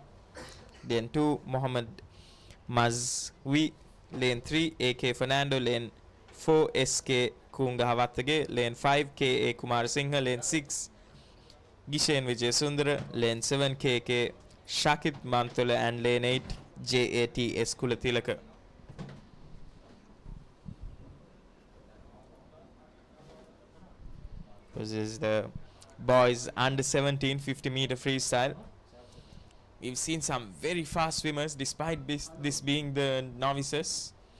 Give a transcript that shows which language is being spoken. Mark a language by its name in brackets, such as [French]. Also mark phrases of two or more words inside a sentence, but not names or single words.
[English] Lane 2, Mohammed Mazwi. Lane 3, AK Fernando. Lane 4, SK Kungahawatage. Lane 5, KA Kumarasinghe. Lane 6, Gishen Vijay Sundara. Lane 7, KK Shakit Mantola. And lane 8, JATS Kulatilaka. This is the boys under 17 50 meter freestyle. We've seen some very fast swimmers despite this being the novices.